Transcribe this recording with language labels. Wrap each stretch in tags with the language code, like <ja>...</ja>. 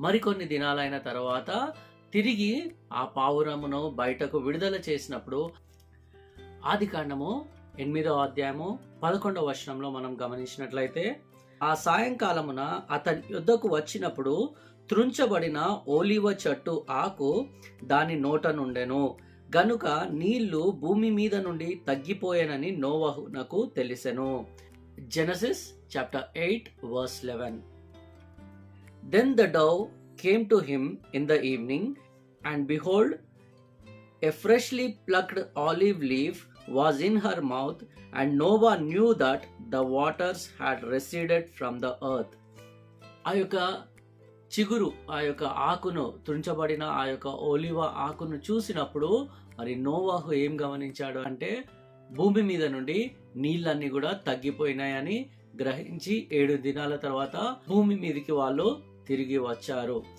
<te>మరికొన్ని దినాలైన తర్వాత తిరిగి ఆ పావురమును బయటకు విడుదల చేసినప్పుడు ఆది కాండము 8వ అధ్యాయము 11వ వచనంలో మనం గమనించినట్లయితే, ఆ సాయంకాలమున అతని యుద్ధకు వచ్చినప్పుడు త్రుంచబడిన ఓలివ చెట్టు ఆకు దాని నోట నుండెను గనుక నీళ్లు భూమి మీద నుండి తగ్గిపోయానని నోవహునకు తెలిసెను.</te> <en>Genesis chapter 8 verse 11. Then the dove came to him in the evening, and behold, a freshly plucked olive leaf was in her mouth, and Noah knew that the waters had receded from the earth.</en> <te>ఆ యొక్క చిగురు, ఆ యొక్క ఆకును, తుంచబడిన ఆ యొక్క ఓలివ ఆకును చూసినప్పుడు మరి నోవాహు ఏం గమనించాడు అంటే భూమి మీద నుండి నీళ్ళన్నీ కూడా తగ్గిపోయినాయని గ్రహించి 7 దినాల తర్వాత భూమి మీదకి వాళ్ళు తిరిగి వచ్చారు.</te>